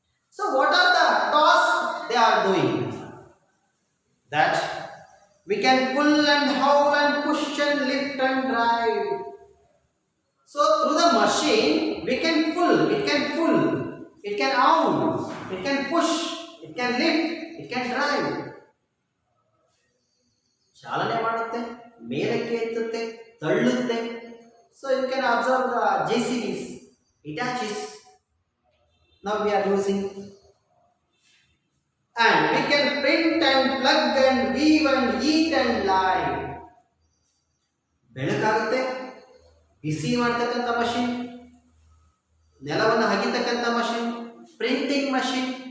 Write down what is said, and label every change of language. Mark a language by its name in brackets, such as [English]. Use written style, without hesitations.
[English] So what are the tasks they are doing? That we can pull and haul and push and lift and drive. So through the machine we can pull, it can haul, it can push, it can lift, it can drive. [Kannada] ಚಾಲನೆ ಮಾಡುತ್ತೆ, ಮೇಲಕ್ಕೆ ಎತ್ತುತ್ತೆ, ತಳ್ಳುತ್ತೆ. [English] So you can observe the JCBs, Hitachis. Now we are using. And we can print and plug and weave and eat and lie. [Kannada] ಬೆಳಕಾಗುತ್ತೆ, ಬಿಸಿ ಮಾಡ್ತಕ್ಕಂಥ machine, ನೆಲವನ್ನು ಹಗಿತಕ್ಕಂಥ machine, printing machine.